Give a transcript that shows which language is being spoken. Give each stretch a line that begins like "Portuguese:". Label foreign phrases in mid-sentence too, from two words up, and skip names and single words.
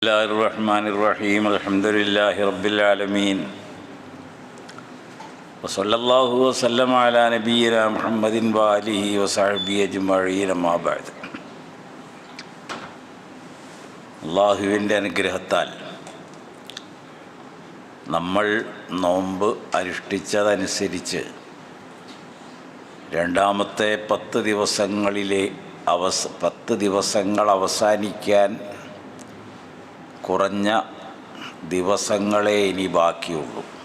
Arabic: بسم الله الرحمن الرحيم. الحمد لله رب العالمين. وصلى الله وسلم على نبينا محمد وعلى آله وصحبه أجمعين أما بعد.
Malayalam: അള്ളാഹുവിൻ്റെ അനുഗ്രഹത്താൽ നമ്മൾ നോമ്പ് അനുഷ്ഠിച്ചതനുസരിച്ച് രണ്ടാമത്തെ 10 ദിവസങ്ങളിലെ 10 ദിവസങ്ങൾ അവസാനിക്കാൻ കുറഞ്ഞ ദിവസങ്ങളെ ഇനി ബാക്കിയുള്ളൂ.